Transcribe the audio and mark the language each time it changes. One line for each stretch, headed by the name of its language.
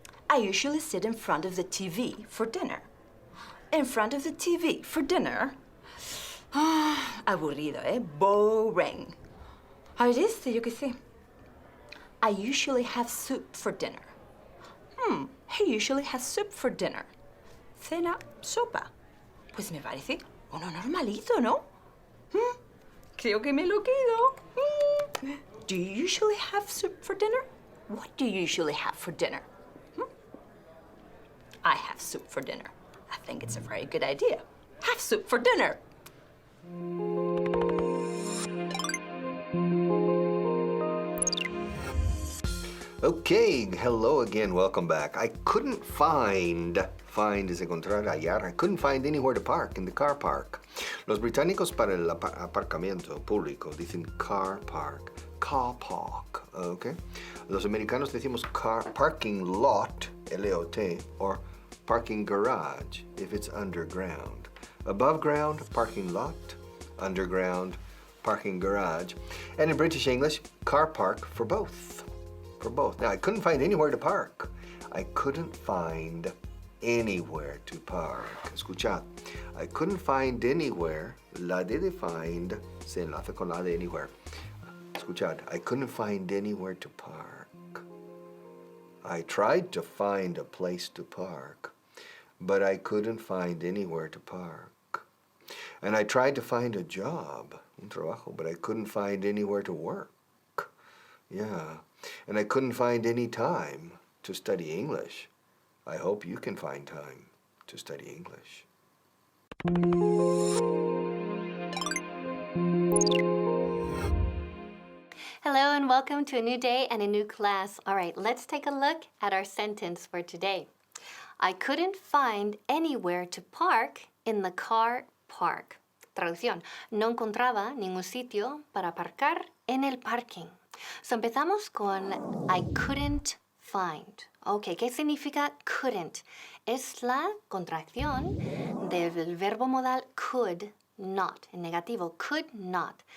English: I usually sit in front of the TV for dinner. In front of the TV for dinner?
Spanish: Aburrido,
English: Boring.
Spanish: A ver yo qué sé.
English: I usually have soup for dinner. He usually has soup for dinner.
Spanish: Cena, sopa. Pues me parece uno normalito, ¿no? Creo que me lo quedo.
English: Do you usually have soup for dinner? What do you usually have for dinner? I have soup for dinner. I think it's a very good idea. Have soup for dinner. Okay, hello again, welcome back. I couldn't find
Spanish: es encontrar, hallar.
English: I couldn't find anywhere to park in the car park.
Spanish: Los británicos para el aparcamiento público dicen car park, okay? Los americanos decimos parking lot, L-O-T,
English: or parking garage if it's underground. Above ground, parking lot, underground, parking garage. And in British English, car park for both. Now, I couldn't find anywhere to park. I couldn't find anywhere to park.
Spanish: Escuchad.
English: I couldn't find anywhere
Spanish: La de find se enlaza con la de anywhere. Escuchad,
English: I couldn't find anywhere to park. I tried to find a place to park, but I couldn't find anywhere to park. And I tried to find a job,
Spanish: un trabajo,
English: but I couldn't find anywhere to work. Yeah, and I couldn't find any time to study English. I hope you can find time to study English. Hello and welcome to a new day and a new class. All right, let's take a look at our sentence for today. I couldn't find anywhere to park in the car park.
Spanish: Traducción, no encontraba ningún sitio para aparcar en el parking.
English: So
Spanish: empezamos con
English: I couldn't find.
Spanish: Ok, ¿qué significa couldn't? Es la contracción del verbo modal could not, en negativo, could not.